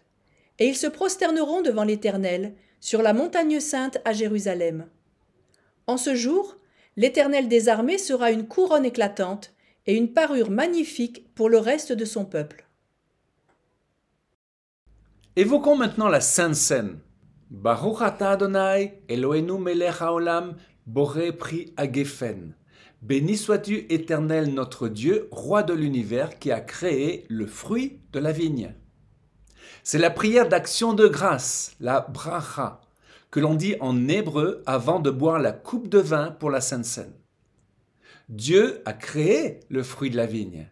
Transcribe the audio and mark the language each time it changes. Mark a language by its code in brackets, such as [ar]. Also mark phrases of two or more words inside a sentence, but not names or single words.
[fr] Et ils se prosterneront devant l'Éternel, sur la montagne sainte à Jérusalem. En ce jour, l'Éternel des armées sera une couronne éclatante et une parure magnifique pour le reste de son peuple. Évoquons maintenant la Sainte Seine. [he] ברוך אתה ה' אלוהינו מלך העולם בורא פרי הגפן. [fr] Béni sois-tu, Éternel notre Dieu, roi de l'univers, qui a créé le fruit de la vigne. C'est la prière d'action de grâce, la bracha, que l'on dit en hébreu avant de boire la coupe de vin pour la Sainte Seine. Dieu a créé le fruit de la vigne.